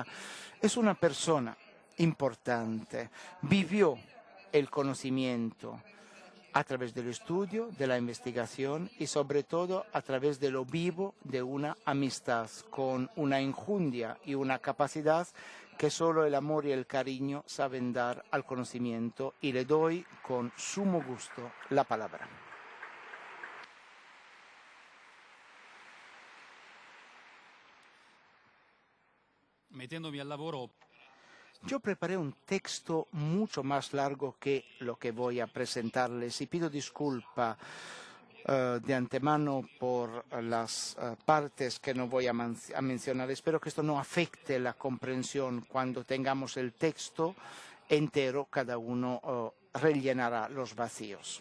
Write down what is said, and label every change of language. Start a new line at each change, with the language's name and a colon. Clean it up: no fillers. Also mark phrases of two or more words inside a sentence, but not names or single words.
Spanish: Es una persona importante, vivió el conocimiento a través del estudio, de la investigación y sobre todo a través de lo vivo de una amistad con una enjundia y una capacidad que solo el amor y el cariño saben dar al conocimiento, y le doy con sumo gusto la palabra.
Italian: Mettendomi al lavoro.
Spanish: Yo preparé un texto mucho más largo que lo que voy a presentarles y pido disculpa de antemano por las partes que no voy a mencionar. Espero que esto no afecte la comprensión. Cuando tengamos el texto entero, cada uno rellenará los vacíos.